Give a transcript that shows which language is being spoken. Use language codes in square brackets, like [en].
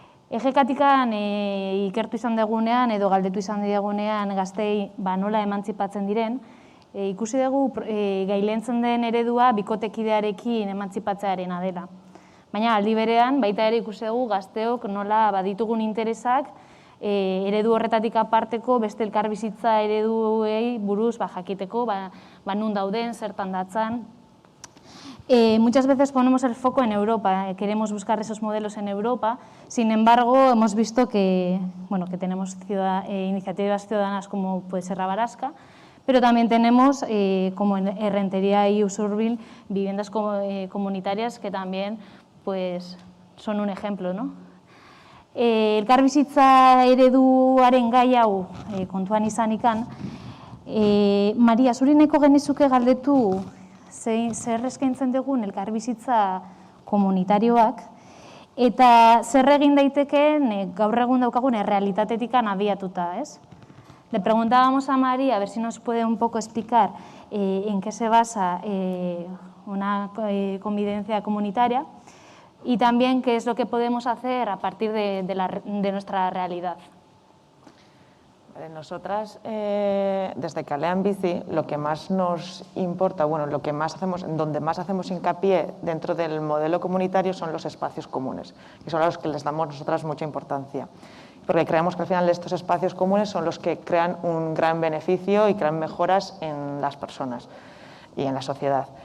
[eu] Egekatikan ikertu izan dugunean edo galdetu izan diegunean gaztei nola emantzipatzen diren, ikusi dugu gailentzen den eredua bikotekidearekin emantzipatzearena dela. Baina aldi berean baita ere ikusi dugu gazteok nola baditugun interesak eredu horretatik aparteko beste elkarbizitza ereduei buruz jakiteko, nun dauden, zertan datzan. [es] Muchas veces ponemos el foco en Europa, queremos buscar esos modelos en Europa, sin embargo hemos visto que tenemos iniciativas ciudadanas como puede ser Rabarasca, pero también tenemos, como en Errentería y Usurbil, viviendas comunitarias que también pues, son un ejemplo, ¿no? [eu] Elkarbizitza ereduaren gai hau kontuan izanikan, Maria, zuri nahiko genizuke galdetu zer eskaintzen dugun elkarbizitza komunitarioak eta zer egin daitekeen gaur egun daukagun errealitatetikan abiatuta, ¿es? [es] Le preguntábamos a María a ver si nos puede un poco explicar en qué se basa una convivencia comunitaria y también qué es lo que podemos hacer a partir de nuestra realidad. Nosotras, desde Kalean Bizi, lo que más nos importa, bueno, lo que más hacemos, donde más hacemos hincapié dentro del modelo comunitario son los espacios comunes, que son a los que les damos nosotras mucha importancia, porque creemos que al final estos espacios comunes son los que crean un gran beneficio y crean mejoras en las personas y en la sociedad.